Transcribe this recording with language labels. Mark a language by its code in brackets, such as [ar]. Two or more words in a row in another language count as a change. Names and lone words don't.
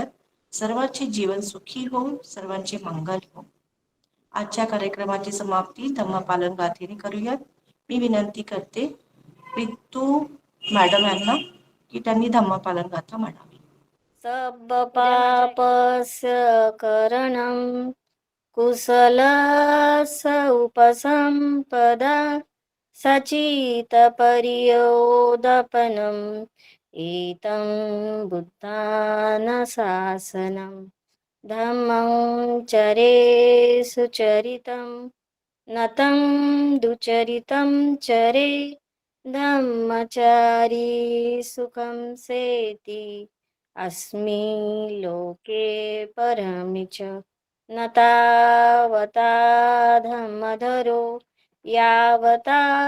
[mr] सर्वांचे जीवन सुखी हो, सर्वांचे मंगल हो. आजच्या कार्यक्रमाची समाप्ती धम्मपालन गाथेने करूयात. मी विनंती करते रितू मॅडम यांना की त्यांनी धम्मपालन गाथा म्हणावी. [pi] सब्बपापस्य करणं कुशलस्य उपसम्पदा सचितपर्योदपनम् एतं बुद्धानुशासनं धम्मं चरे सुचरितं नतं दुचरितं चरे धम्मचारी सुखं सेति अस्मि लोके परमि च न तावता धम्मधरो यावता